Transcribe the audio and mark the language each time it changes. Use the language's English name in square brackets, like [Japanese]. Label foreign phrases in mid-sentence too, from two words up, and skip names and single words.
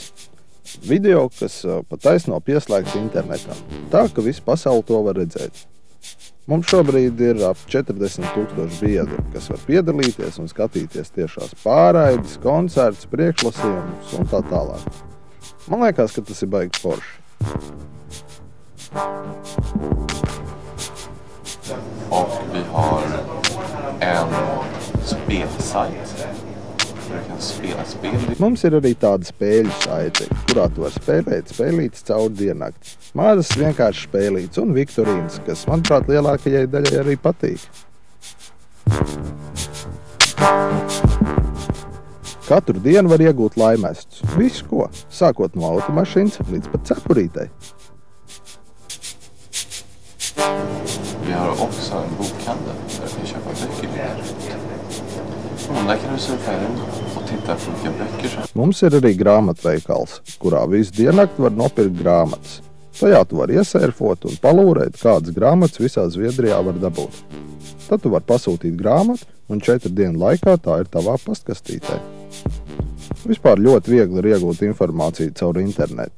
[Latvian] Video, kas pa taisno pieslēgts internetam, tā, ka visu pasauli to var redzēt. Mums šobrīd ir ap 40,000 biedru, kas var piedalīties un skatīties tiešās pārraides, koncertus, priekšlasījumus un tā tālāk. Man liekas, ka tas ir baigi forši. [Swedish] Och vi har en spelsajt där du kan spela spel. [Latvian] Mums ir arī tāda spēļu saite, kurā tu var spēlēt spēlītes caur diennakti. Mazas vienkārši spēlītes un viktorīnas, kas, manuprāt, lielākajai daļai arī patīk. Katru dienu var iegūt laimestus. Visu ko, sākot no automašīnas līdz pat cepurītei. [Swedish] Vi har också en bokhandel där du kan köpa böcker direkt. Där kan du surfa in och titta på vilka böcker som... [Latvian] Mums ir arī grāmatveikals, kurā visu diennakti var nopirkt grāmatas. Tajā tu var iesērfot un palūrēt, kādas grāmatas visā Zviedrijā var dabūt. Tad tu var pasūtīt grāmatu un 4 dienu laikā tā ir tavā pastkastītē. Vispār ļoti viegli ir iegūt informāciju caur internetu.